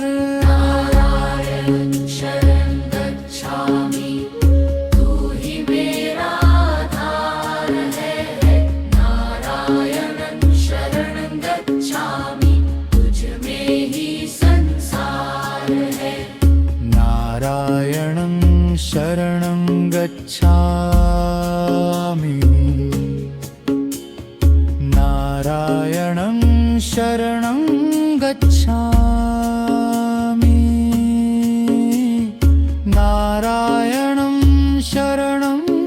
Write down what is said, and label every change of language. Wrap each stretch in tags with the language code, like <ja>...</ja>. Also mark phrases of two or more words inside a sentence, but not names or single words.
<sa>नारायण शरण गच्छामि</sa> <hi>तू ही मेरा आधार है</hi> <sa>नारायण शरण गच्छामि</sa> <hi>तुझ में ही संसार है</hi> <sa>नारायणं शरणं गच्छामि नारायणं शरणं गच्छामि नारायणं शरणं</sa>